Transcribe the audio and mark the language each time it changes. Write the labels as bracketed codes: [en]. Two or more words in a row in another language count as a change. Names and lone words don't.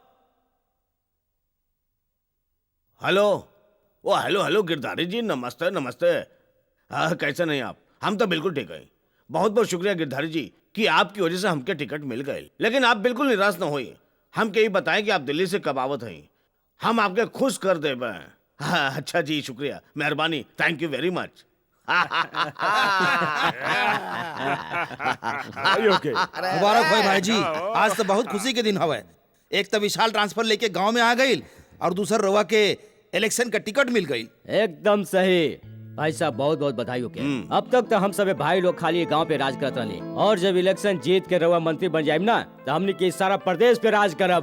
[bho] हेलो, ओ हेलो हेलो गिरधारी जी, नमस्ते नमस्ते। हाँ कैसे नहीं आप? हम तो बिल्कुल ठीक है। बहुत बहुत शुक्रिया गिरधारी जी कि आपकी वजह से हमके टिकट मिल गए। लेकिन आप बिल्कुल निराश न होइए। हम यही बताएं कि आप दिल्ली से कब आवत हैं, हम आपके खुश कर देबे। हाँ, अच्छा जी, शुक्रिया, मेहरबानी, [en] Thank you very much. [bho] मुबारक हो भाई जी, आज तो बहुत खुशी के दिन हवे। एक तो विशाल ट्रांसफर लेके गांव में आ गई और दूसर रवा के इलेक्शन का टिकट मिल गई। एकदम सही भाई साहब, बहुत बहुत बधाई हो के। अब तक तो हम सब भाई लोग खाली गांव पे राज करत रहे, और जब इलेक्शन जीत के रवा मंत्री बन जाए ना तो हमने के सारा प्रदेश पे राज करब।